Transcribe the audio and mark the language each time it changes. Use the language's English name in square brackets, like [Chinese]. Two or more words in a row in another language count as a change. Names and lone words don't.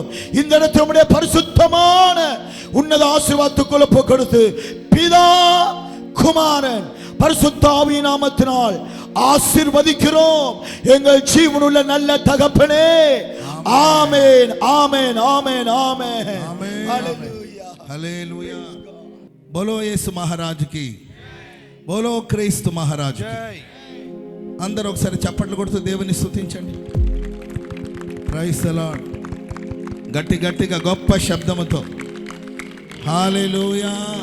[Tamil] இந்த இடத்தை உம்முடைய பரிசுத்தமான உன்னத ஆசீர்வாதத்துக்குள்ள கொடுத்து பிதா குமாரன் பரிசுத்த ஆவியின் நாமத்தினால் ஆசீர்வதிக்கிறோம் எங்கள் ஜீவனுள்ள நல்ல தகப்பனே. ஆமென், ஆமென், ஆமென், ஆமென். ஹல்லேலூயா, ஹல்லேலூயா. [Hindi] बोलो येसु महाराज की, बोलो क्रीस्तु महाराज की. [Telugu] అందరూ ఒకసారి చప్పట్లు కొడుతూ దేవుని స్తుతించండి. [English] Praise the Lord. [Telugu] గట్టి గట్టిగా గొప్ప శబ్దముతో హల్లెలూయా.